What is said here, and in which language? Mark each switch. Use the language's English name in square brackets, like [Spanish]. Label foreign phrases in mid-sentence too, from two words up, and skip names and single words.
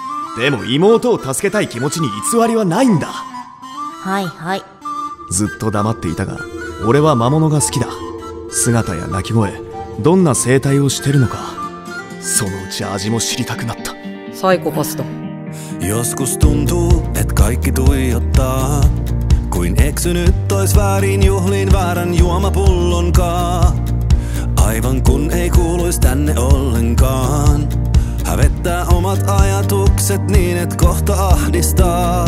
[Japanese] でも妹を助けたい気持ちに偽りはないんだ。はいはい。ずっと黙っていたが、俺は魔物が好きだ。姿や鳴き声、どんな生態をしてるのか、そのうち味も知りたくなった。サイコパスだ。 [Finnish] Joskus tuntuu, et kaikki tuijottaa, kuin eksynyt ois väärin juhliin väärän juomapullonkaan. Aivan kun ei kuuluis tänne ollenkaan. Hävettää omat ajatukset niin, et kohta ahdistaa.